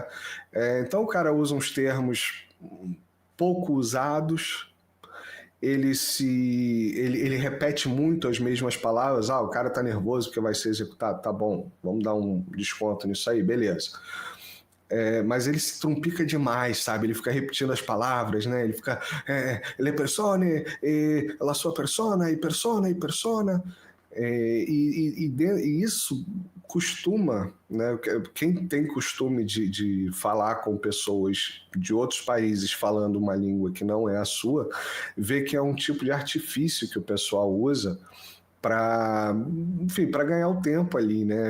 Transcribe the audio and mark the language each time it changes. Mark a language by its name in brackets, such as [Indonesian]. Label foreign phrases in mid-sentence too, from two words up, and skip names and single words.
[Portuguese] Então o cara usa uns termos pouco usados, ele repete muito as mesmas palavras, o cara tá nervoso porque vai ser executado, tá bom, vamos dar um desconto nisso aí, beleza. Mas ele se trumpica demais, sabe? Ele fica repetindo as palavras, né? Ele fica [Italian] le persone, la sua persona, e persona, e persona. [Portuguese] E isso costuma, né? Quem tem costume de falar com pessoas de outros países falando uma língua que não é a sua, vê que é um tipo de artifício que o pessoal usa para ganhar o tempo ali, né?